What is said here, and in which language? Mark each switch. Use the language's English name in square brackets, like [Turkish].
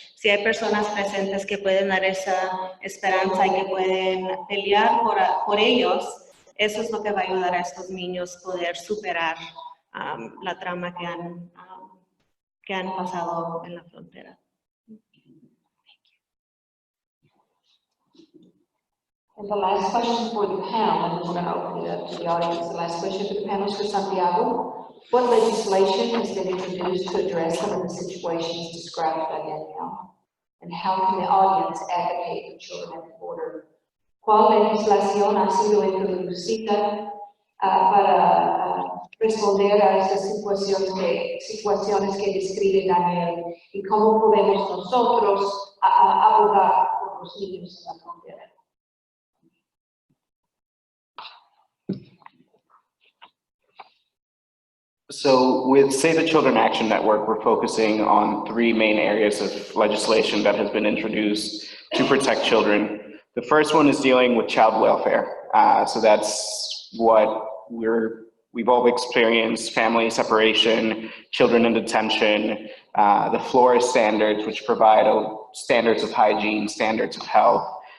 [Spanish] Si hay personas presentes que pueden dar esa esperanza y que pueden pelear por ellos, eso es lo que va a ayudar a estos niños a poder superar la trauma que han pasado en la frontera. [English] And the last question for the panel, and we're going to open it up to the audience. The last question for the panel is for Santiago. What legislation has been introduced to address some of the situations described by Danielle? And how can the audience advocate for children at the border? [Spanish] ¿Cuál legislación ha sido introducida para responder a estas situaciones que describe Daniel? ¿Y cómo podemos nosotros abogar por los niños en la frontera? [English] So with Save the Children Action Network, we're focusing on 3 main areas of legislation that has been introduced to protect children. The first one is dealing with child welfare. So that's what we're we've all experienced family separation, children in detention, the Flores standards, which provide standards of hygiene, standards of health.